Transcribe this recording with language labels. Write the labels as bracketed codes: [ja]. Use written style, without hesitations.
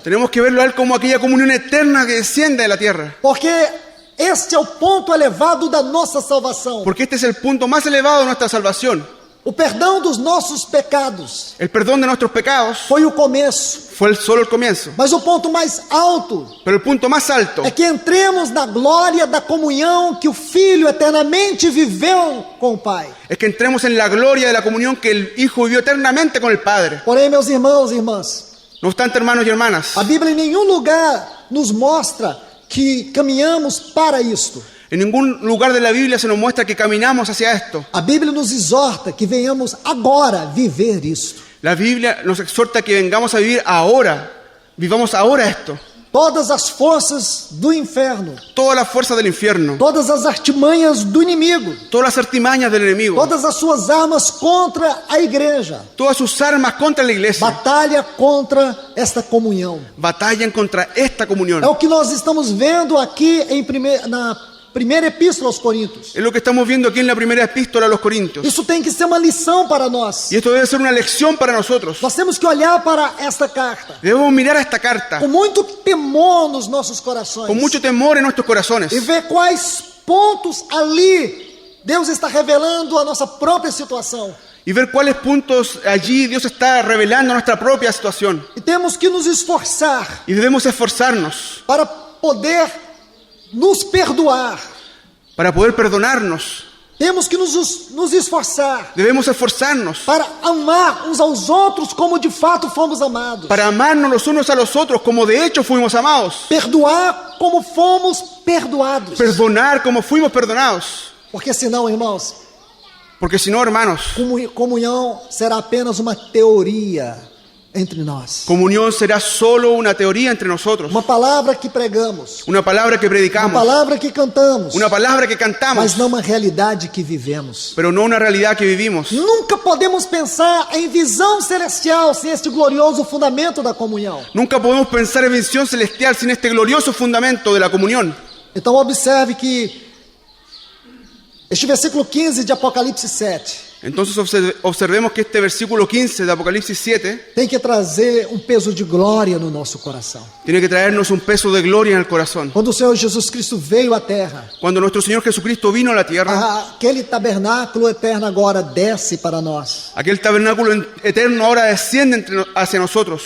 [es] Tenemos que verlo a Él como aquella comunión eterna que desciende de la tierra. [pt] Porque este é o ponto elevado da nossa salvação. [es] Porque este es el punto más elevado de nuestra salvación. [pt] O perdão dos nossos pecados [es] El perdón de nuestros pecados [pt] foi o começo. [es] fue solo el comienzo. [pt] Mas o ponto mais alto [es] Pero el punto más alto [pt] é que entremos na glória da comunhão que o Filho eternamente viveu com o Pai. [es] es que entremos en la gloria de la comunión que el Hijo vivió eternamente con el Padre. [pt] Porém, meus irmãos e irmãs, [es] No obstante, hermanos y hermanas, [pt] a Bíblia em nenhum lugar nos mostra que caminhamos para isto. [es] en ningún lugar de la Biblia se nos muestra que caminamos hacia esto. [pt] A Bíblia nos exorta que venhamos agora viver isto. [es] La Biblia nos exhorta que vengamos a vivir ahora, vivamos ahora esto. [pt] Todas as forças do inferno, [es] Toda la fuerza del infierno, [pt] todas as artimanhas do inimigo, [es] todas las artimañas del enemigo, [pt] todas as suas armas contra a igreja, [es] todas sus armas contra la iglesia, [pt] batalha contra esta comunhão. [es] batallan contra esta comunión. [pt] É o que nós estamos vendo aqui na primeira epístola aos Coríntios. [es] Es lo que estamos viendo aquí en la primera epístola a los Corintios. [pt] Isso tem que ser uma lição para nós. [es] Y esto debe ser una lección para nosotros. [pt] Nós temos que olhar para esta carta [es] Debemos mirar a esta carta [pt] com muito temor nos nossos corações [es] con mucho temor en nuestros corazones [pt] e ver quais pontos ali Deus está revelando a nossa própria situação. [es] y ver cuáles puntos allí Dios está revelando nuestra propia situación. [pt] E temos que nos esforçar [es] Y debemos esforzarnos [pt] para poder nos perdoar. [es] para poder perdonarnos. [pt] Temos que nos esforçar [es] Debemos esforzarnos [pt] para amar uns aos outros como de fato fomos amados. [es] para amarnos los unos a los otros como de hecho fuimos amados. [pt] Perdoar como fomos perdoados. [es] Perdonar como fuimos perdonados. [pt] Porque senão, irmãos, [es] Porque si no, hermanos, [pt] comunhão será apenas uma teoria entre nós. [es] comunión será solo una teoría entre nosotros. [pt] Uma palavra que pregamos, [es] Una palabra que [pt] uma [es] predicamos, [pt] palavra que cantamos, [es] una palabra que cantamos, [pt] mas não uma realidade que vivemos. [es] pero no una realidad que vivimos. [pt] Nunca podemos pensar em visão celestial sem este glorioso fundamento da comunhão. [es] Nunca podemos pensar en visión celestial sin este glorioso fundamento de la comunión. [pt] Então observe que este versículo 15 de Apocalipse 7 [es] Entonces observemos que este versículo 15 de Apocalipsis 7 [pt] tem que trazer um peso de glória no nosso coração. [es] tiene que traernos un peso de gloria en el corazón. [pt] Quando o Senhor Jesus Cristo veio à terra, [es] Cuando nuestro Señor Jesucristo vino a la tierra, [pt] aquele tabernáculo eterno agora desce para nós. [es] aquel tabernáculo eterno ahora desciende hacia nosotros.